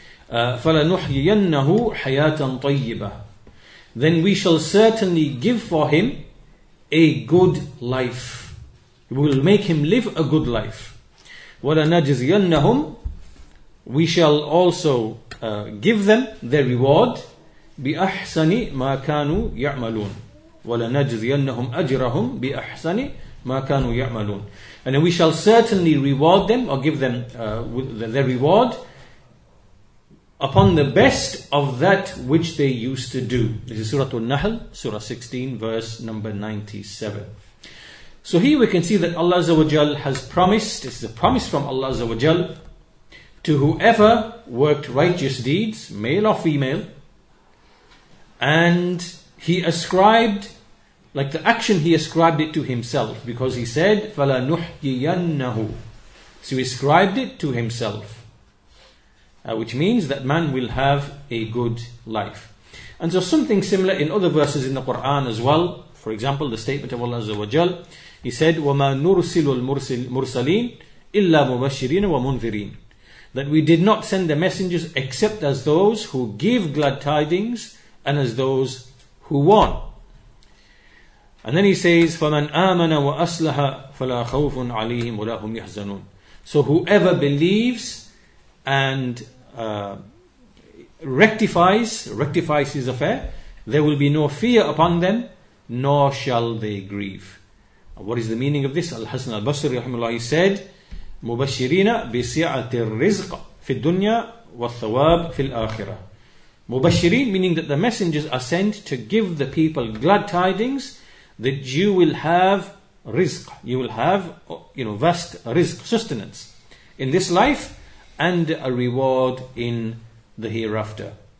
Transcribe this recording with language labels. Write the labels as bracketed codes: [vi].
[en] فَلَنُحْيِيَنَّهُ حَيَاةً طَيِّبَةً, then we shall certainly give for him a good life. We will make him live a good life. [ar] وَلَنَجْزِيَنَّهُمْ, we shall also give them their reward, بِأَحْسَنِ مَا كَانُوا يَعْمَلُونَ وَلَنَجْزِيَنَّهُمْ أَجْرَهُمْ بِأَحْسَنِ مَا كَانُوا يَعْمَلُونَ. [en] And then we shall certainly reward them, or give them their reward upon the best of that which they used to do. This is Surah Al-Nahl, Surah 16, verse number 97. So here we can see that Allah Azza wa Jal has promised, this is a promise from Allah Azza wa Jal, to whoever worked righteous deeds, male or female, and He ascribed, like the action, He ascribed it to Himself, because He said, فَلَنُحْيِيَنَّهُ. So He ascribed it to Himself, which means that man will have a good life. And so something similar in other verses in the Quran as well. For example, the statement of Allah Azza wa Jal, He said, وَمَا نُرْسِلُ الْمُرْسَلِينَ إِلَّا مُبَشِّرِينَ وَمُنذِرِينَ, that we did not send the messengers except as those who give glad tidings and as those who warn. [ar] And then He says, فَمَنْ آمَنَ وَأَصْلَحَ فَلَا خَوْفٌ عَلَيْهِمْ وَلَا هُمْ يَحْزَنُونَ. [en] So whoever believes and rectifies his affair, there will be no fear upon them, nor shall they grieve. What is the meaning of this? [ar] Al-Hasan al-Basri rahimahullah, he said, مُبَشِّرِينَ بِسِعَةِ الرِّزْقِ فِي الدُّنْيَا وَالثَّوَابِ فِي الْآخِرَةِ. [en] Mubashirin, meaning that the messengers are sent to give the people glad tidings that you will have rizq, you will have vast rizq, sustenance in this life and a reward in the hereafter.